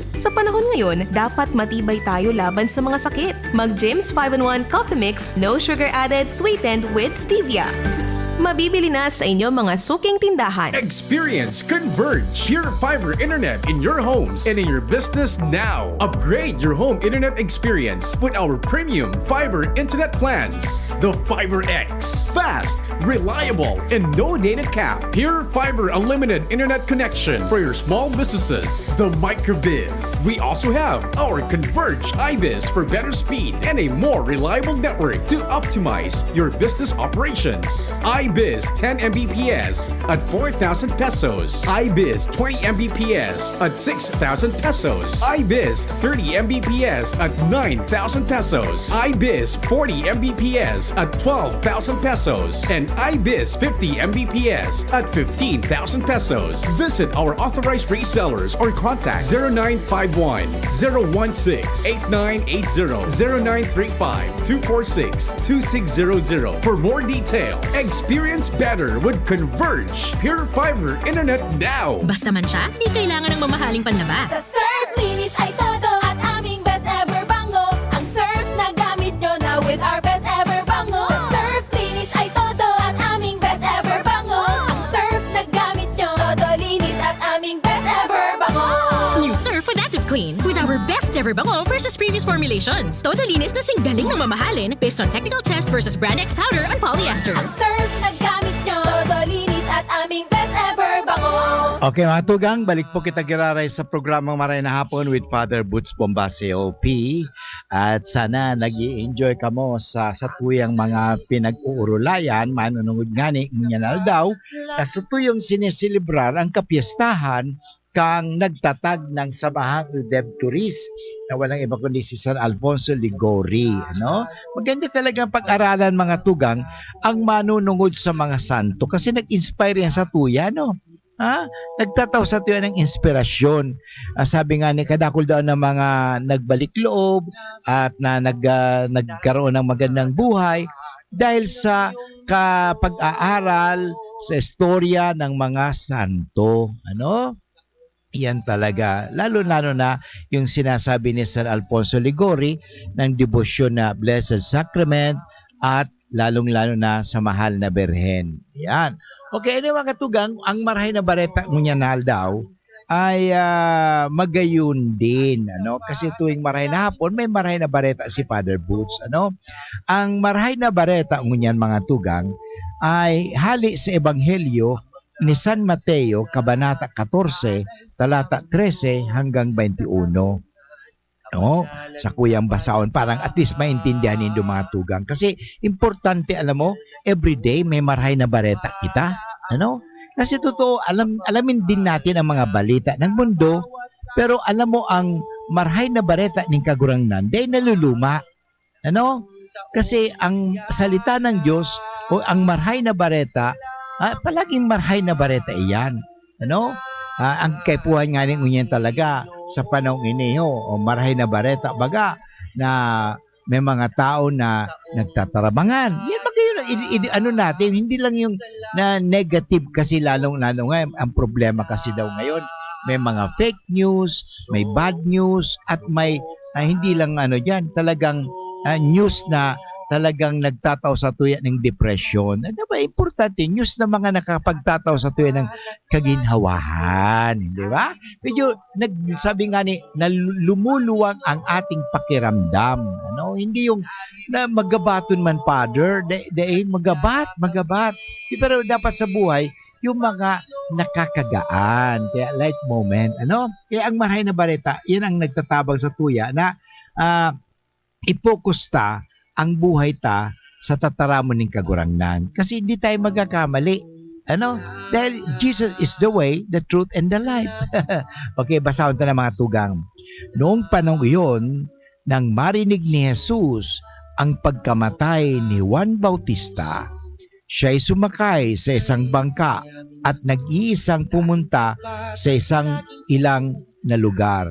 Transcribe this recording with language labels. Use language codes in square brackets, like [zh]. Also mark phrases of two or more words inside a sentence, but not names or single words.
[tl] Sa panahon ngayon, dapat matibay tayo laban sa mga sakit. Mag Jim's 5-in-1 Coffee Mix No Sugar Added, [en] sweetened with stevia. [tl] Mabibili na sa inyong mga suking tindahan. [en] Experience Converge, pure fiber internet in your homes and in your business now. Upgrade your home internet experience with our premium fiber internet plans. The Fiber X. Fast, reliable, and no data cap. Pure fiber unlimited internet connection for your small businesses. The MicroBiz. We also have our Converge iBiz for better speed and a more reliable network to optimize your business operations. iBiz 10 Mbps at 4,000 pesos. iBiz 20 Mbps at 6,000 pesos. iBiz 30 Mbps at 9,000 pesos. iBiz 40 Mbps at 12,000 pesos. And iBiz 50 Mbps at 15,000 pesos. Visit our authorized resellers or contact 0951 016 8980 0935 246 2600 for more details. Experience better with Converge Pure Fiber Internet now. [tl] Basta man siya, di kailangan ng mamahaling panlaba. Sa Surf Linis ay todo at aming [en] best ever [tl] bango. Ang surf na gamit nyo na [en] with our best ever [tl] bango. Sa Surf Linis ay todo at aming [en] best ever [tl] bango. Ang surf na gamit nyo, todo linis at aming [en] best ever [tl] bango. [en] New Surf with Active Clean with our best ever bango versus previous formulations. [tl] Todo linis na singgaling na mamahalin [en] based on technical test versus Brand X powder on polyester. [tl] Ang surf na gamit nyo, todo linis at aming [en] best ever [tl] bango. [bik] Okay mga tugang, balik po kita giraray sa programang Maray na Hapon with Father Boots Bombaseo P. At sana nag-i-enjoy ka mo sa tuyang mga pinag-uurulayan, manunungod nga ni Munyanal daw, kasi tuyong sineselebrar ang kapiestahan kang nagtatag ng Samahang Redemptorist na walang iba kundi si San Alfonso Ligori. Ano? [tl] Maganda talagang pag-aralan mga tugang ang manunungod sa mga santo kasi nag-inspire yan sa tuya, no? Ha? Nagtataw sa tuya ng inspirasyon. Sabi nga ni kadakol daw ng mga nagbalik loob at na nagkaroon ng magandang buhay dahil sa pag-aaral sa istorya ng mga santo. Ano? Yan talaga. Lalo-lalo na yung sinasabi ni San Alfonso Ligori ng debosyon na Blessed Sacrament at lalong-lalo na sa mahal na Berhen. Yan. [bik] Okay, ano mga tugang, ang marahay na bareta ngunyanal daw ay magayon din. Ano? Kasi tuwing marahay na hapon, may marahay na bareta si Father Boots. Ano? Ang marahay na bareta ngunyan mga tugang ay hali sa Ebanghelyo ni San Mateo, [tl] Kabanata 14, talata 13 hanggang 21. No? [bik] Sa kuyang basaon, parang at least maintindihan nindo mga tugang. Kasi importante, alam mo, everyday may marahay na bareta kita. Ano? [tl] Kasi totoo, alamin din natin ang mga balita ng mundo, pero alam mo, ang marahay na bareta ng kagurangnan, dahil naluluma. Ano? Kasi ang salita ng Diyos, o ang marahay na bareta, palaging marhay na bareta iyan. Ano? [bik] Ang kaipuhan nga rin unyan talaga sa panahon iniho o marhay na bareta baga na may mga tao na nagtatarabangan. [tl] Yan ano natin, hindi lang yung na negative kasi lalong-lalo nga ang problema kasi daw ngayon. May mga [en] fake news, [tl] may [en] bad news [tl] at may hindi lang ano diyan, talagang news na talagang nagtataw sa tuya ng depression. Ano ba? Importante, news na mga nakapagtataw sa tuya ng kaginhawahan. Di ba? Medyo, sabi nga ni, na lumuluwang ang ating pakiramdam. Ano? Hindi yung na magabaton man, Father. Dahil magabat. Pero dapat sa buhay, yung mga nakakagaan. Kaya [en] light moment. [tl] Ano? Kaya ang marahay na bareta, yan ang nagtatabang sa tuya na i-focus ta ang buhay ta sa tataramon ng kagurangnan. Kasi hindi tayo magkakamali. Ano? [en] Dahil Jesus is the way, the truth, and the life. [tl] Okay, basahon ta na mga tugang. Noong panahon iyon, nang marinig ni Jesus ang pagkamatay ni Juan Bautista, siya'y sumakay sa isang bangka at nag-iisang pumunta sa isang ilang na lugar.